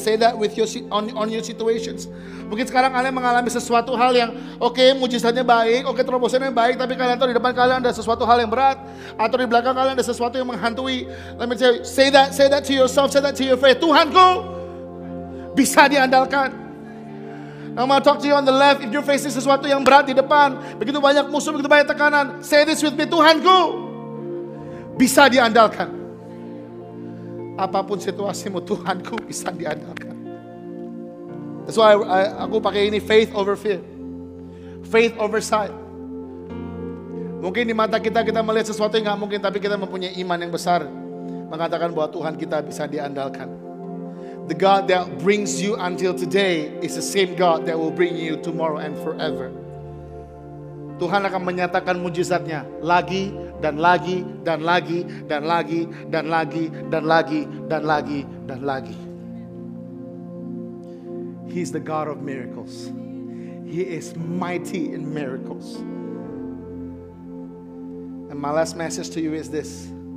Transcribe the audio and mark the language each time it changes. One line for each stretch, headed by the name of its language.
English: Say that with your on your situations.
Indonesian: Mungkin sekarang kalian mengalami sesuatu hal yang mujizatnya baik, terobosannya baik, tapi kalian tahu di depan kalian ada sesuatu hal yang berat, atau di belakang kalian ada sesuatu yang menghantui.
English: Let me say that to yourself, say that to your faith.
Indonesian: Tuhanku bisa diandalkan.
English: I'm going to talk to you on the left. If you're facing
Indonesian: sesuatu yang berat di depan, begitu banyak musuh, begitu banyak tekanan,
English: say this with me.
Indonesian: Tuhanku bisa diandalkan. Apapun situasimu, Tuhanku bisa diandalkan.
English: That's why
Indonesian: aku pakai ini,
English: faith over fear, faith over sight.
Indonesian: Mungkin di mata kita melihat sesuatu yang gak mungkin, tapi kita mempunyai iman yang besar, mengatakan bahwa Tuhan kita bisa diandalkan.
English: The God that brings you until today is the same God that will bring you tomorrow and forever.
Indonesian: Tuhan akan menyatakan mujizatnya lagi dan lagi dan lagi dan lagi dan lagi dan lagi dan lagi dan lagi.
English: He's the God of miracles. He is mighty in miracles. And my last message to you is this.